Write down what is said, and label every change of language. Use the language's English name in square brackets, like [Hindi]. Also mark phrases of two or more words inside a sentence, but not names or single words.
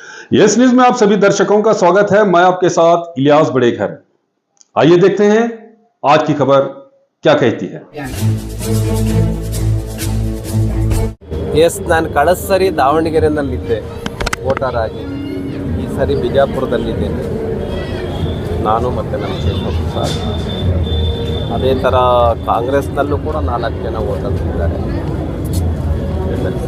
[Hindi] यस न्यूज में आप सभी दर्शकों का स्वागत है। मैं आपके साथ इलियास बड़ेघर। आइए देखते हैं आज की खबर क्या कहती है। [Kannada] ಎಸ್, ನಾನು ಕಳೆದ ಸರಿ ದಾವಣಗೆರೆನಲ್ಲಿದ್ದೆ ವೋಟರ್ ಆಗಿ. ಈ ಸರಿ ಬಿಜಾಪುರದಲ್ಲಿದ್ದೇನೆ ನಾನು ಮತ್ತು ನನ್ನ ಕೇಶವ್ ಸರ್. ಅದೇ ಥರ ಕಾಂಗ್ರೆಸ್ನಲ್ಲೂ ಕೂಡ 4 ಜನ ವೋಟರ್ಸ್ ಇದ್ದಾರೆ MLC.